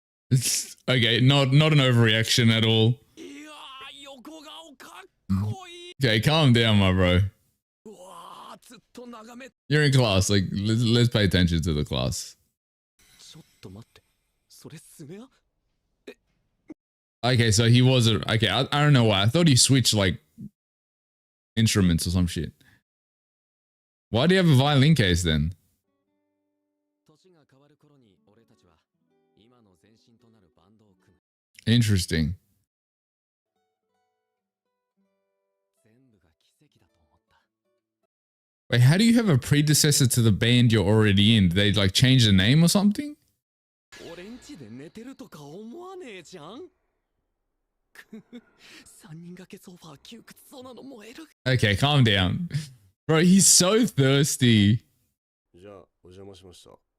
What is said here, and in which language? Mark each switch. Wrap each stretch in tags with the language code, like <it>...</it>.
<en>It's okay, not an overreaction at all.</en> <ja>いやー、横顔かっこいい。</ja> <en>Okay, calm down, my bro.</en> <ja>うわー、ずっと眺め。</ja> <en>You're in class, like let's pay attention to the class.</en> <ja>ちょっと待って。それスネア？</ja> <en>Okay, so he wasn't okay. I don't know why. I thought he switched like instruments or some shit. Why do you have a violin case then?</en> <ja>年が変わる頃に俺たちは今の前身となるバンドを組む。</ja> <en>Interesting.</en> <ja>全部が奇跡だと思った。</ja> <en>Wait, how do you have a predecessor to the band you're already in? Did they like change the name or something?</en> <ja>俺んちで寝てるとか思わねえじゃん。3人掛けソファー窮屈そうなの燃える。</ja> <en>Okay, calm down. Bro, he's so thirsty.</en> <ja>じゃあお邪魔しました。</ja>